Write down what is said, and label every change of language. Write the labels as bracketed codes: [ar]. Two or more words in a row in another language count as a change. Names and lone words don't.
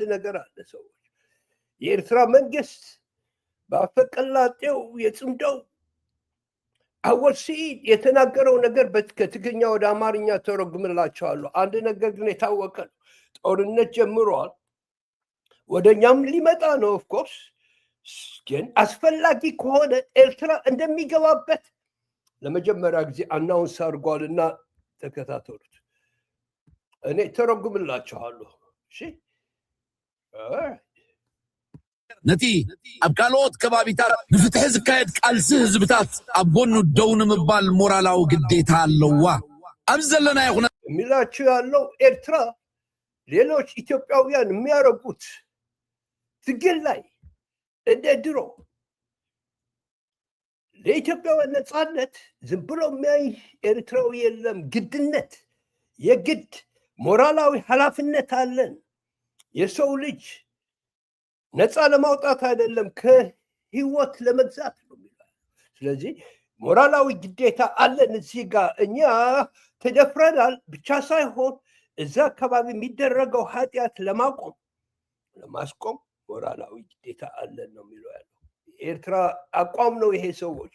[am] ነገር አለ። ሰዎች የኤርትራ መንግስት በአፈቀላጤው የጽምደው አወል ሲኢድ የተናገረው ነገር ከትግርኛ ወደ አማርኛ ተረጉምላቸዋለሁ። አንድ ነገር ግን የታወቀ ነው። ጦርነት ጀምሯል፣ ወደኛም ሊመጣ ነው። [en] of course [am] ግን አስፈላጊ ከሆነ ኤርትራ እንደሚገባበት ለመጀመሪያ ጊዜ አናውንስ አድርጓልና ተከታተሉት። እኔ ተረጉምላቸዋለሁ። እሺ [ti] ነቲ ኣብ ካልኦት ከባቢታት ንፍትሒ ዝካየድ ቃልሲ ህዝብታት ኣብ ጎኑ ደው ንምባል ሞራላዊ ግዴታ ኣለዋ። ኣብ ዘለና ይኹነ [am] የሚላችሁ ያለው ኤርትራ ሌሎች ኢትዮጵያውያን የሚያደርጉት ትግል ላይ እንደ ድሮ ለኢትዮጵያውያን ነፃነት ዝም ብሎ የሚያይ ኤርትራዊ የለም። ግድነት የግድ ሞራላዊ ኃላፊነት አለን። የሰው ልጅ ነፃ ለማውጣት አይደለም ከህይወት ለመግዛት ነው የሚለው። ስለዚህ ሞራላዊ ግዴታ አለን። እዚህ ጋር እኛ ተደፍረናል ብቻ ሳይሆን እዛ አካባቢ የሚደረገው ኃጢአት ለማስቆም ሞራላዊ ግዴታ አለን ነው የሚለው ያለው። ኤርትራ አቋም ነው ይሄ። ሰዎች